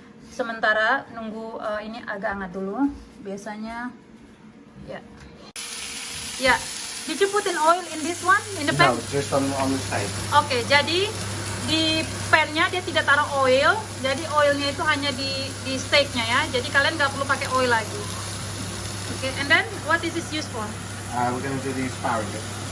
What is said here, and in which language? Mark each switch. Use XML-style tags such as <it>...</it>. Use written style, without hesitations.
<id>sementara nunggu ini agak hangat dulu. Biasanya, ya.</id> <en>Ya, did you put in oil in this one, in the pan? No, just on the side.</en> <id>Oke, jadi di pan-nya dia tidak taruh oil, jadi oilnya itu hanya di steaknya ya. Jadi kalian nggak perlu pakai oil lagi.</id> <en>Oke, and then what is this used for? We're going to do the asparagus.</en>